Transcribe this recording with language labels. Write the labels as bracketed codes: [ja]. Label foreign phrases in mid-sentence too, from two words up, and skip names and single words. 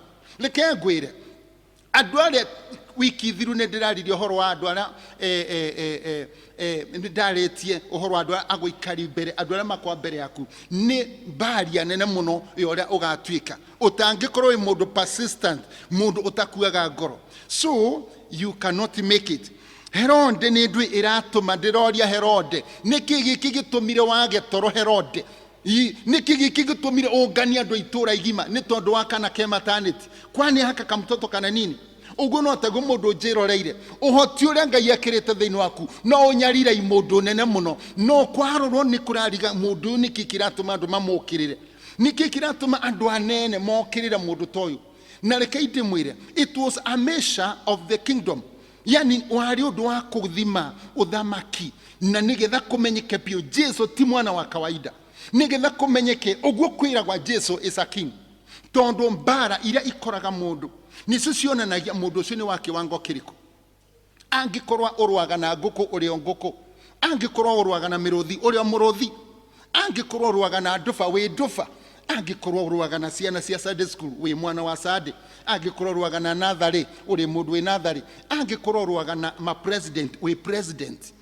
[ki] Reke ngwĩre andũ arĩa wiki thiru nĩ ndĩraririe ũhoro wa andũ arĩa nĩ ndarĩtie ũhoro wa andũ arĩa agũikari mbere, andũ arĩa makwa mbere yaku. Nĩ mbaria nene mũno ũrĩa ũgatuĩka ũtangĩkorwo wĩ mũndũ persistent, mũndũ ũtakuaga ngoro, [en] so you cannot make it. [ki] Herode nĩ ndui ĩratũma ndĩroria Herode, nĩkĩ gĩkĩ gĩtũmire wage toro Herode? Nĩkĩ gĩkĩ gĩtũmire ũngania andũ itũra igima nĩ tondũ wa kana ke maternity? [sw] Kwani haka kamtoto kana nini? [ki] Ũguo no taguo mũndũ njĩroreire ũhoti ũrĩa Ngai ekĩrĩte thĩinĩ waku no ũnyarire mũndũ nene mũno, no kwarorwo nĩ kũrariga mũndũ nĩkĩ kĩratũma andũ mamũkĩrĩre, nĩkĩ kĩratũma andũ anene mokĩrĩre mũndũ ta ũyũ. Na reke ndĩmwĩre, [en] it was a measure of the kingdom, [ki] yani warĩ ũndũ wa kũthima ũthamaki na nĩgetha kũmenyeke biũ Jesu ti mwana wa kawaida, nĩgetha kũmenyeke ũguo kwĩragwa Jesu [en] is a king. [ki] Tondũ mbara iria ikoraga mũndũ nicio cionanagia mũndũ ũcio nĩ wa kĩwango kĩrĩkũ. Angĩkorwo ũrũaga na ngũkũ ũrĩ o ngũkũ, angĩkorwo ũrũaga na mĩrũthi ũrĩ o mũrũthi, angĩkorwo ũrũaga na nduba wĩ nduba, angĩkorwo ũrũaga na ciana cia [en] Sunday school [ki] wĩ mwana wa Sunday, angĩkorwo ũrũaga na natharĩ ũrĩ mũndũ wĩ natharĩ, angĩkorwo ũrũaga na ma president wĩ president.